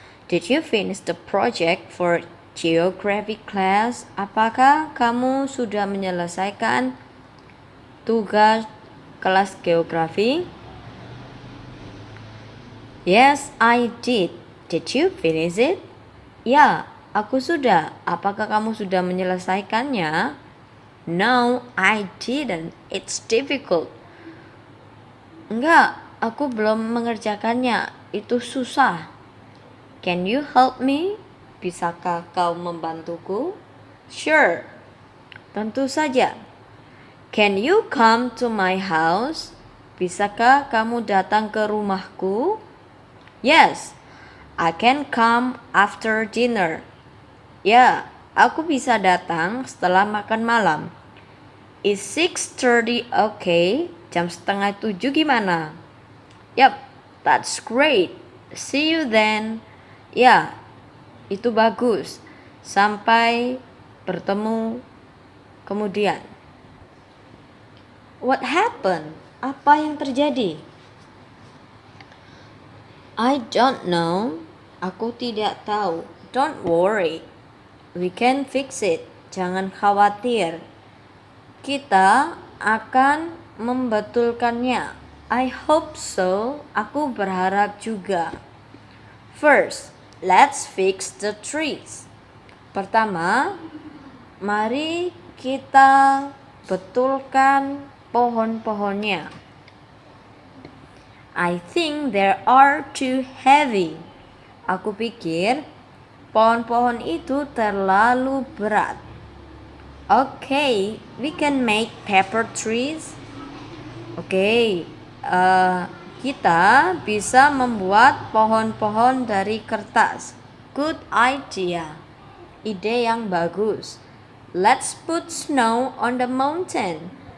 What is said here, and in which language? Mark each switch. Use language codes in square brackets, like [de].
[en] Did you finish the project for geography class? [id] Apakah kamu sudah menyelesaikan tugas kelas geografi? [en] Yes, I did. Did you finish it? [id] Ya, aku sudah. Apakah kamu sudah menyelesaikannya? [en] No, I didn't. It's difficult. [id] Enggak, aku belum mengerjakannya. Itu susah. [en] Can you help me? [id] Bisakah kau membantuku? [en] Sure. [id] Tentu saja. [en] Can you come to my house? [id] Bisakah kamu datang ke rumahku? [en] Yes, I can come after dinner. [id] Ya, aku bisa datang setelah makan malam. [en] Is 6:30 okay? [id] Jam 6:30 gimana? [en] Yap, that's great. See you then. [id] Ya, itu bagus. Sampai bertemu kemudian. [en] What happened? [id] Apa yang terjadi? [en] I don't know. [id] Aku tidak tahu. [en] Don't worry. We can fix it. [id] Jangan khawatir. Kita akan membetulkannya. [en] I hope so. [id] Aku berharap juga. [en] First, let's fix the trees. [id] Pertama, mari kita betulkan pohon-pohonnya. [en] I think they are too heavy. [id] Aku pikir pohon-pohon itu terlalu berat. [en] Okay, we can make paper trees. [id] Oke, kita bisa membuat pohon-pohon dari kertas. [en] Good idea. [id] Ide yang bagus. [en] Let's put snow on the mountain.